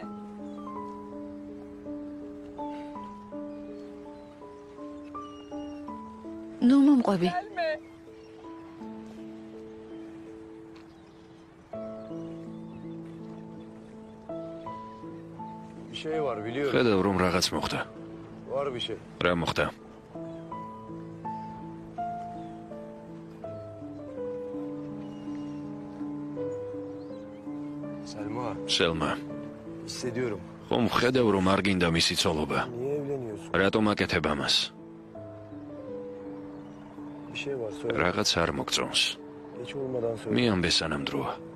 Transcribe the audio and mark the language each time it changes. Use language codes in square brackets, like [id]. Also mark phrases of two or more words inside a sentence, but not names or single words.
[ka] ნუ მომყვები. [tr] bir şey var biliyorum. [ka] ხედავ რომ რაღაც მოხდა. [tr] Var bir şey. [ka] რა მოხდა? Selma, სელმა, [tr] hissediyorum. [ka] ხომ ხედავ რომ არ გინდა მისი ცოლობა. [tr] Niye evleniyorsun? [ka] რატომ აკეთებ ამას? [tr] Bir şey var söyle. [ka] რაღაც არ მოგწონს. [tr] Geç olmadan söyle. [ka] მიამბე სანამ დროა.